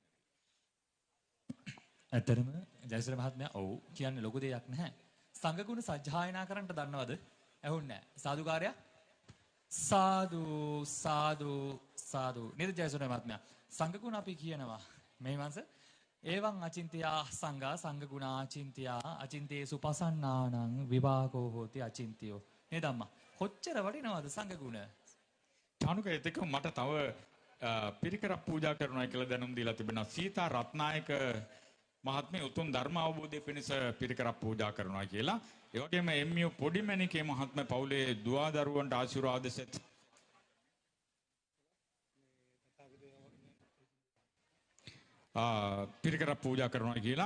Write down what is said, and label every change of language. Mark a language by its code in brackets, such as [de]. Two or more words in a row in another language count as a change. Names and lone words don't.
[si] ඇත්තරම ජයශ්‍රී මහත්මයා ඔව් කියන්නේ ලොකු දෙයක් නැහැ. සංඝ ගුණ සජ්ජායනා කරන්නට දන්නවද? ඇහුන්නේ නැහැ. සාදුකාරයා සාදු සාදු සාදු නේද ජයසුර මහත්මයා සංඝගුණ අපි කියනවා මේ මාස [pi] එවං අචින්තියා සංඝා සංඝගුණා අචින්තියා අචින්තේසු පසන්නානං විවාකෝ හෝති අචින්තියෝ [si] නේද අම්මා කොච්චර වටිනවද සංඝගුණ චානුක එතක මට තව පිරිකරක් පූජා කරනවා කියලා දැනුම් දීලා තිබෙනවා. සීතා රත්නායක මහත්මිය උතුම් ධර්ම අවබෝධය පිණිස පිරිකරක් පූජා කරනවා කියලා. ඒ වගේම එම්.යු. පොඩිමැණිකේ මහත්මිය පවුලේ දුවා දරුවන්ට ආශිර්වාද සෙත් පිරිකරක් පූජා කරනවා කියලා.